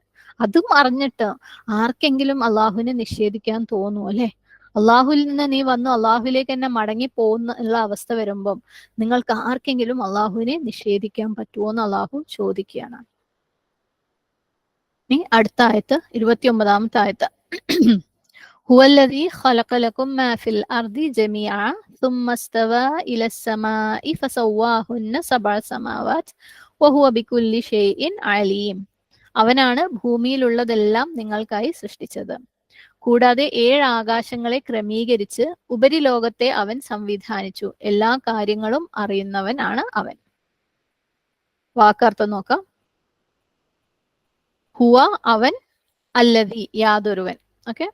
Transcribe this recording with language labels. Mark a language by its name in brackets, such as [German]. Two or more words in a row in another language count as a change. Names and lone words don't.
[Malayalam] അതും അറിഞ്ഞിട്ട് ആർക്കെങ്കിലും അള്ളാഹുവിനെ നിഷേധിക്കാൻ തോന്നുമോ അല്ലെ? അള്ളാഹുവിൽ നിന്ന് നീ വന്നു അള്ളാഹുവിലേക്ക് തന്നെ മടങ്ങി പോകുന്ന ഉള്ള അവസ്ഥ വരുമ്പം നിങ്ങൾക്ക് ആർക്കെങ്കിലും അള്ളാഹുവിനെ നിഷേധിക്കാൻ പറ്റുമോ എന്ന് അള്ളാഹു ചോദിക്കുകയാണ്. ഇനി അടുത്ത ആയത്ത്, 29ാമത്തെ ആയത്ത്. [Arabic] هو الذي خلق لكم ما في الأرض جميعا ثم استوى إلى السماء فسواهن 7 سماوات وهو بكل شيء عليم. [Malayalam] അവനാണ് ഭൂമിയിലുള്ളതെല്ലാം നിങ്ങൾക്കായി സൃഷ്ടിച്ചത്. കൂടാതെ 7 ആകാശങ്ങളെ ക്രമീകരിച്ച് ഉപരിലോകത്തെ അവൻ സംവിധാനിച്ചു. എല്ലാ കാര്യങ്ങളും അറിയുന്നവനാണ് അവൻ. വാക്കർത്ഥം നോക്കാം. ഹുവ അവൻ, അല്ലദി യാതൊരുവൻ. ഓക്കെ.